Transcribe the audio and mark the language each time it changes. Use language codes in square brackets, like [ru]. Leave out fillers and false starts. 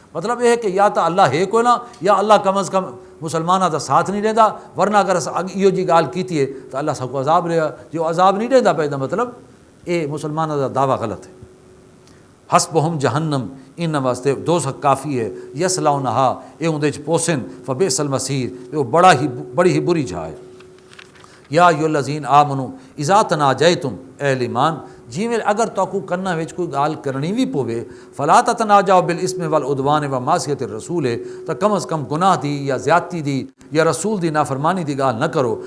[skr] مطلب یہ ہے کہ یا تو اللہ ہے کوئی نہ، یا اللہ کم از کم مسلماناں دا ساتھ نہیں دیندا، ورنہ اگر اسا ایو جی گال کیتی ہے تو اللہ سا کو عذاب دے. جو عذاب نہیں دیندا پے دا مطلب اے مسلماناں دا دعویٰ غلط ہے. [ar] حسبہم جہنم، [skr] ان واسطے دوزخ کافی ہے. [ar] یصلونہا، [skr] اے اون دے وچ پوسن. [ar] فبئس المصیر، [skr] اے بڑی ہی بری جگہ ہے. [ar] یا ایھا الذین آمنو اذا تناجیتم، [skr] اے ایمان جیویں اگر تاکو کناں وچ کوئی گال کرنی بھی پوے، [ar] فلا تتناجوا بالاسم والعدوان ومعصیۃ الرسول، [skr] تو کم از کم گناہ دی یا زیادتی دی یا رسول دی نافرمانی دی گال نہ کرو.